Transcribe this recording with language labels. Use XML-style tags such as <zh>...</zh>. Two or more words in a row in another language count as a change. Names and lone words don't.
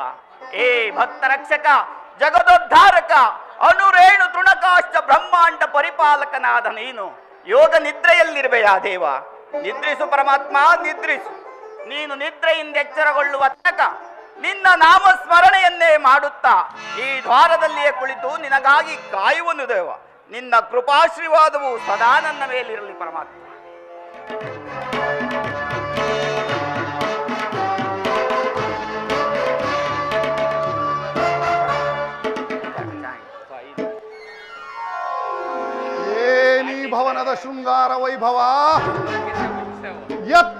<kn>ಏ ಭಕ್ತ ರಕ್ಷಕ, ಜಗದೋದ್ಧಾರಕ, ಅನುರೇಣು ತೃಣಕಾಷ್ಟ ಬ್ರಹ್ಮಾಂಡ ಪರಿಪಾಲಕನಾದ ನೀನು ಯೋಗ ನಿದ್ರೆಯಲ್ಲಿರುವೆಯಾ ದೇವ. ನಿದ್ರಿಸು ಪರಮಾತ್ಮ, ನಿದ್ರಿಸು. ನೀನು ನಿದ್ರೆಯಿಂದ ಎಚ್ಚರಗೊಳ್ಳುವ ತನಕ ನಿನ್ನ ನಾಮಸ್ಮರಣೆಯನ್ನೇ ಮಾಡುತ್ತಾ ಈ ದ್ವಾರದಲ್ಲಿಯೇ ಕುಳಿತು ನಿನಗಾಗಿ ಕಾಯುವನು ದೇವ. ನಿನ್ನ ಕೃಪಾಶ್ರೀವಾದವು ಸದಾ ನನ್ನ ಮೇಲಿರಲಿ ಪರಮಾತ್ಮ. ಏನಿ ಭವನದ ಶೃಂಗಾರ ವೈಭವ, ಎತ್ತ</kn>